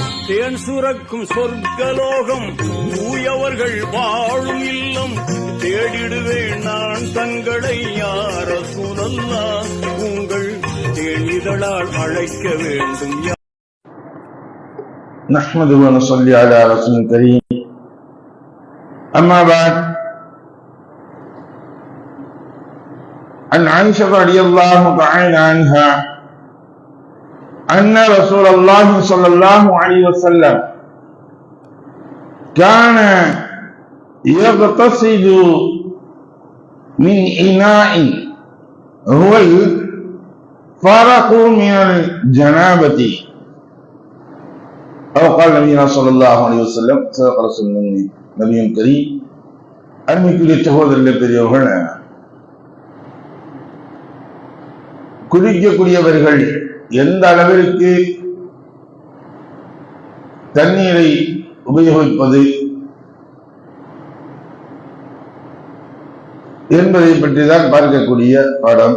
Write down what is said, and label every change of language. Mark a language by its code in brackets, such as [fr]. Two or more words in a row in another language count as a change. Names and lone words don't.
[ta] தேன் சுரக்கும் சொர்க்கலோகம் தூயவர்கள் வாழும் இல்லம் தேடிடுவேன் நான் தங்களை யார சூழல்லா உங்கள் தேனிதழால் அழைக்க வேண்டும். [ar] نحمده ونصلي على رسول الكريم. أما بعد، عن عائشة رضي الله تعالى عنها أن رسول الله صلى الله عليه وسلم كان يغتسل من إناء هو الفرق من الجنابة أو قال نبينا صلى الله عليه وسلم صدق رسول نبي كريم. [ta] அருமைக்குரிய சகோதரர்களே, பெரியவர்கள், குடிக்கக்கூடியவர்கள் எந்த அளவிற்கு தண்ணீரை உபயோகிப்பது என்பதை பற்றி தான் பார்க்கக்கூடிய பாடம்.